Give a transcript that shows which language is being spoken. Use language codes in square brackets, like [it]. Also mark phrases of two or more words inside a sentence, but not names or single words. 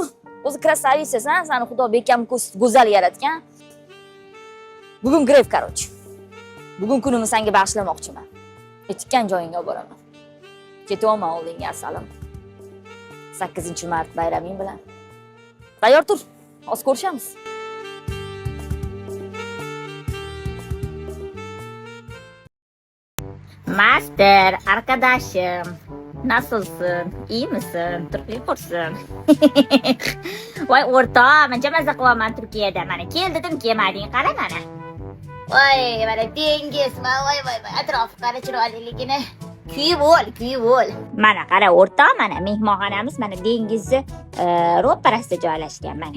[uz] O'zi krasavitsasan, seni Xudo bekam go'zal yaratgan. Bugun grev, короче. Bugun kunimni senga bag'ishlamoqchiman. Aytgan joyingga olib boraman. Ketyapman oldinga, asalim. 8-mart bayraming bilan. Tayyor tur. Hozir ko'rishamiz. [tr] Master, arkadaşım. Nasılsın? İyi misin? Turklik kursun. [uz] Voy o'rtoq, men maza qilaman Turkiyada. Mana kel dedim, kelmading, qara mana. Voy, mana dengiz, voy, atrof qara chiroyliligini. Kuyib ol. Mana qara o'rtoq, mana mehmonxonamiz mana dengizni ro'parasida joylashgan mana.